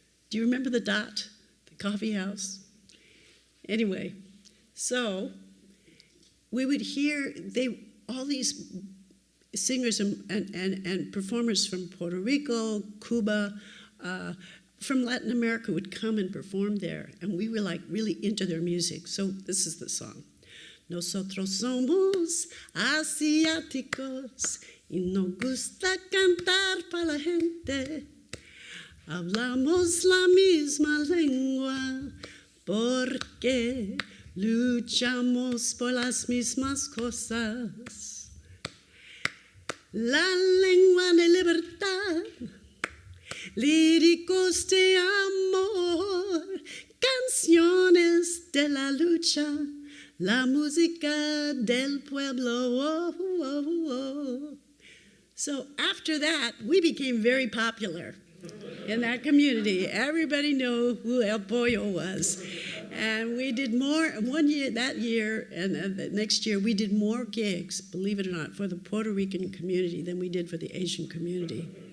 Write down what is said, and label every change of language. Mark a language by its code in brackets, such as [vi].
[en] Do you remember the Dot, the coffee house? Anyway, so we would hear all these singers and performers from Puerto Rico, Cuba, from Latin America would come and perform there, and we were like really into their music. So this is the song. [es] Nosotros somos asiáticos y nos gusta cantar para la gente. Hablamos la misma lengua porque luchamos por las mismas cosas. La lengua de libertad, líricos de amor, canciones de la lucha, la música del pueblo. Oh, oh, oh. [en] So after that, we became very popular in that community. Everybody knew who El Pollo was. And we did more, that year, and the next year, we did more gigs, believe it or not, for the Puerto Rican community than we did for the Asian community.